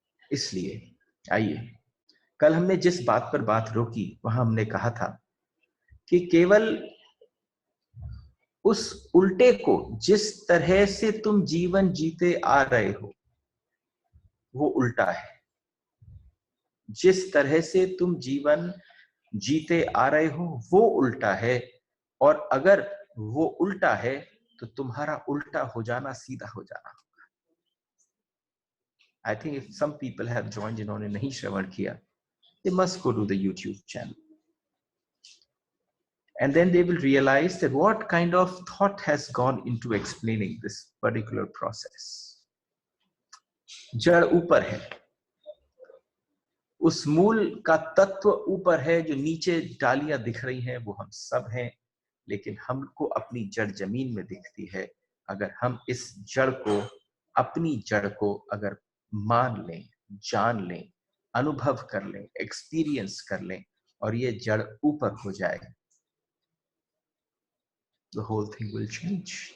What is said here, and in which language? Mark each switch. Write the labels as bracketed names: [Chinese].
[Hindi] इसलिए आइए, कल हमने जिस बात पर बात रोकी, वहां हमने कहा था कि केवल उस उल्टे को, जिस तरह से तुम जीवन जीते आ रहे हो वो उल्टा है। जिस तरह से तुम जीवन जीते आ रहे हो वो उल्टा है, और अगर वो उल्टा है तो तुम्हारा उल्टा हो जाना सीधा हो जाना होगा। [English] I think if some people have joined, [Hindi] जिन्होंने नहीं श्रवण किया, [English] they must go to the YouTube channel, and then they will realize that what kind of thought has gone into explaining this particular process. [Hindi] जड़ ऊपर है, उस मूल का तत्व ऊपर है, जो नीचे डालियां दिख रही हैं वो हम सब हैं, लेकिन हमको अपनी जड़ जमीन में दिखती है। अगर हम इस जड़ को, अपनी जड़ को अगर मान लें, जान लें, अनुभव कर लें, एक्सपीरियंस कर लें, और ये जड़ ऊपर हो जाए, [English] the whole thing will change.